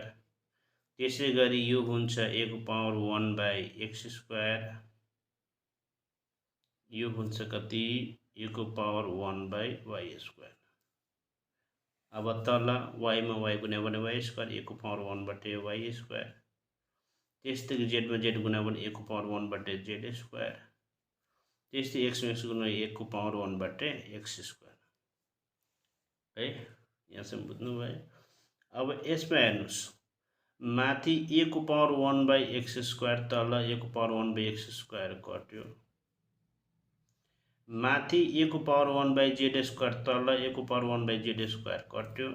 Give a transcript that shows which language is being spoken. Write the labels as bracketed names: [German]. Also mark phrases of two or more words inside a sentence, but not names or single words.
[Nepali] त्यसै गरी यो हुन्छ a को [English] power 1 by x square, [Nepali] यो हुन्छ कति a को [English] power 1 by y square. [Nepali] अब तल y मा y गुणा भने y स्क्वायर, a को पावर 1 बटे y स्क्वायर। त्यस्तै z मा z गुणा भने a को पावर 1 बटे z स्क्वायर। त्यस्तै x मा x गुणा a को पावर 1 बटे x स्क्वायर है। यहाँसम्म बुझ्नु भयो। अब यसमा हेर्नुस्, माथि a को [English] power 1 by x square, [Nepali] तल a को [English] power 1 by x square [Nepali] कट्यो। माथि a को [English] power 1 by z square, [Nepali] तल a को [English] power 1 by z square [Nepali] कट्यो।